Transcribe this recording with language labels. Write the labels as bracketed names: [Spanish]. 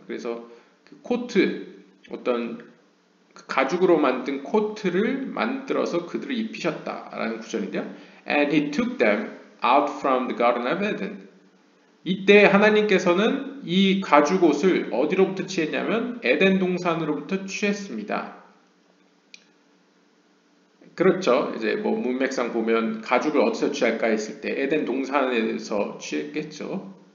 [Korean] 그래서 그 코트 어떤 그 가죽으로 만든 코트를 만들어서 그들을 입히셨다라는 구절인데요. [English] And he took them out from the garden of Eden. [Korean] 이때 하나님께서는 이 가죽 옷을 어디로부터 취했냐면 에덴 동산으로부터 취했습니다. 그렇죠. 이제 뭐 문맥상 보면 가죽을 어디서 취할까 했을 때 에덴 동산에서 취했겠죠.